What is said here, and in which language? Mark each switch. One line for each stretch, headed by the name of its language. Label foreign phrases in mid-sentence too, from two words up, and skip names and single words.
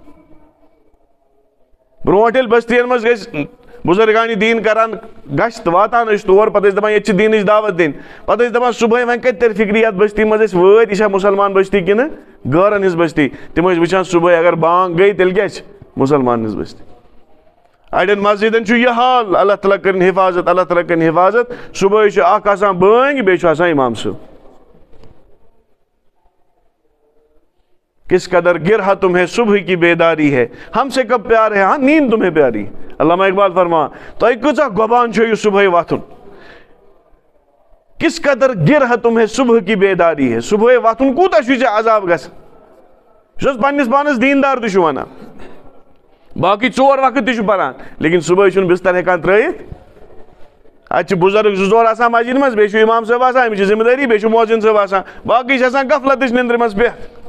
Kashmiri: برونٛٹھ ییٚلہِ بستین منٛز ٲسۍ بُزرگانہِ دیٖن کران گژھِ تہٕ واتان ٲسۍ تور پتہٕ ٲسۍ دپان ییٚتہِ چھِ دیٖنٕچ دعوت دِنۍ پتہٕ ٲسۍ دپان صُبحٲے وۄنۍ کتہِ ترِ فکرِ یتھ بستی منٛز أسۍ وٲتۍ یہِ چھا مُسلمان بستی کِنہٕ غٲرن ہٕنٛز بستی تِم ٲسۍ وٕچھان صُبحٲے اگر بانگ گٔے تیٚلہِ کیاہ چھِ مُسلمان ہٕنٛز بستی اڑٮ۪ن مسجدن چھُ یہِ حال اللہ تعالیٰ کٔرِنۍ حفاظت اللہ تعالیٰ کٔرِنۍ حفاظت صُبحٲے چھُ اکھ آسان بٲنٛگۍ بیٚیہِ چھُ آسان اِمام صٲب
Urdu: کس قدر گرہ تمہیں صبح کی بیداری ہے ہم سے کب پیار ہے ہاں نیند تمہیں پیاری
Kashmiri: علامہ اقبال فرما تۄہہِ کۭژاہ گۄبان چھو یہِ صبحٲے وۄتھُن
Urdu: کس قدر گرہ تمہیں صبح کی بیداری ہے
Kashmiri: صبحٲے وۄتھُن کوٗتاہ چھُ ژےٚ عذاب گژھان یُس حظ پننس پانس دیٖندار تہِ چھُ ونان باقٕے 4 وقت تہِ چھُ پران لیکن صُبحٲے چھُنہٕ بستر ہٮ۪کان ترٲیِتھ اتہِ چھِ بُزرگ 2-4 آسان مسجد منٛز بیٚیہِ چھُ اِمام صٲب آسان أمِس چھِ ذمہٕ دٲری بیٚیہِ چھُ مؤذِن صٲب آسان باقٕے چھِ آسان غفلتٕچ نِندرِ منٛز بِہِتھ